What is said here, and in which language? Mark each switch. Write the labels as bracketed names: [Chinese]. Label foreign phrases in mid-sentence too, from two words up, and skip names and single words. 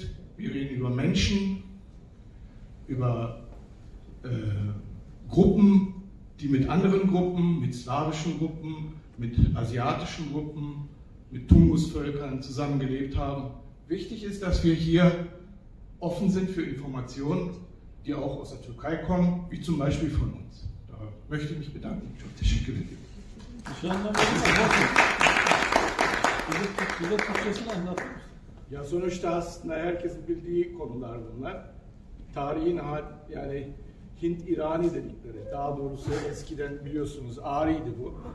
[German] Wir reden über Menschen, über Gruppen, die mit anderen Gruppen, mit slawischen Gruppen, mit asiatischen Gruppen, mit Tungus-Völkern zusammengelebt haben. Wichtig ist, dass wir hier offen sind für Informationen, die auch aus der Türkei kommen, wie zum Beispiel von uns. Da möchte ich mich bedanken. [Turkish] Çok teşekkür ederim. Ya sonuçta aslında herkesin bildiği konular bunlar. Tarihin yani Hint-İrani dedikleri, daha doğrusu eskiden biliyorsunuz Ari'ydi bu.